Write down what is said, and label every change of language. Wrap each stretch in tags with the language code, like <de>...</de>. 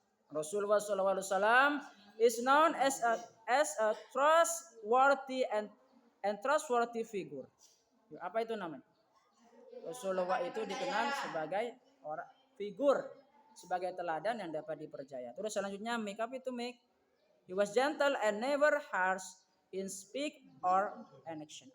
<en>Rasulullah SAW is known as a trustworthy and trustworthy figure.</en> <id>Apa itu namanya? Rasulullah itu dikenal sebagai orang figur, sebagai teladan yang dapat dipercaya. Terus selanjutnya make. Apa itu make?</id> <en>He was gentle and never harsh in speak or in action.</en>